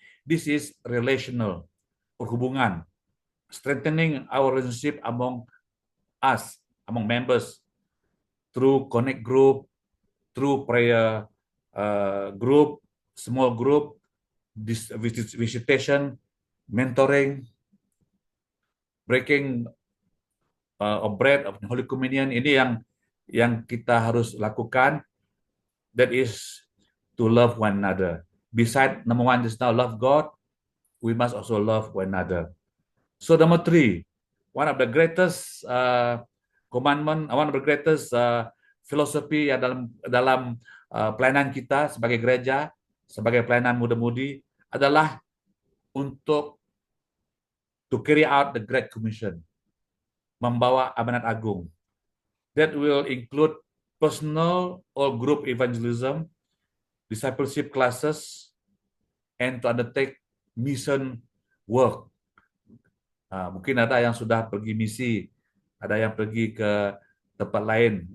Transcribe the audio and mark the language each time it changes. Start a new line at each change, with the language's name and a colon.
English: This is relational, perhubungan, strengthening our relationship among us, among members, through connect group, through prayer group, small group, visitation, mentoring, breaking of bread of Holy Communion.
Malay: Ini yang kita harus lakukan.
English: That is to love one another. Beside number 1 just now, love God, we must also love one another. So number three, one of the greatest commandment, one of the greatest philosophy
Malay: ya dalam dalam pelayanan kita sebagai gereja, sebagai pelayanan muda-mudi adalah untuk
English: to carry out the Great Commission,
Malay: membawa amanat agung.
English: That will include personal or group evangelism, discipleship classes, and to undertake mission work.
Malay: Mungkin ada yang sudah pergi misi, ada yang pergi ke tempat lain.